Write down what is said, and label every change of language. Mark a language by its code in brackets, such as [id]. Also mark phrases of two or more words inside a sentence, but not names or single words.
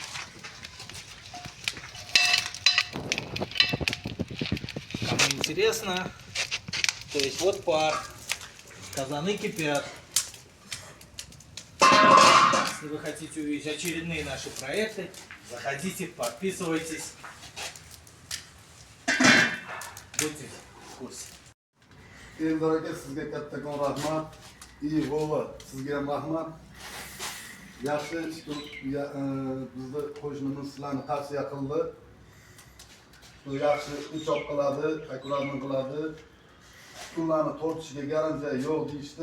[ru] Кому интересно, то есть вот пар, казаны кипят. Если вы хотите увидеть очередные наши проекты, заходите, подписывайтесь. Будьте в курсе. [uz] Eldor aka sizga kattakon rahmat. Iyg'o'g'li sizga ham rahmat. Yaxshi bizni qo'shnimiz sizlarni tavsiya qildi. Yaxshi uchoq qiladi, akkuratni qiladi. Ularni tortishiga garantiya yo'q deyishdi.